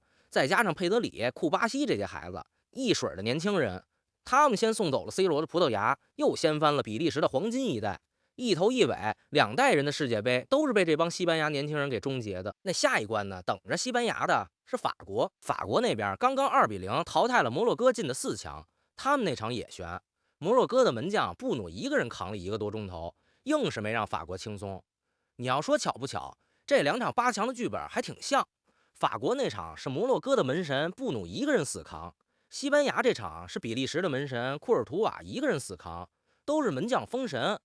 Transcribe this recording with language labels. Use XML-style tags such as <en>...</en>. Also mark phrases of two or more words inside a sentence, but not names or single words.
<zh>再加上佩德里、庫巴西這些孩子，一水的年輕人，他们先送走了 C 羅的葡萄牙，又掀翻了比利時的黃金一代。一頭一尾2代人的世界杯都是被這幫西班牙年輕人給終結的。那下一關呢，等着西班牙的是法國。法國那邊剛剛2比0淘汰了摩洛哥，進的4強。他們那場也懸，摩洛哥的門將布努一個人扛了1 個多鐘頭，硬是沒讓法國輕鬆。你要說巧不巧，這2場8強的劇本還挺像。法國那場是摩洛哥的門神布努一個人死扛，西班牙這場是比利時的門神庫爾圖瓦一個人死扛，都是门將封神。</zh>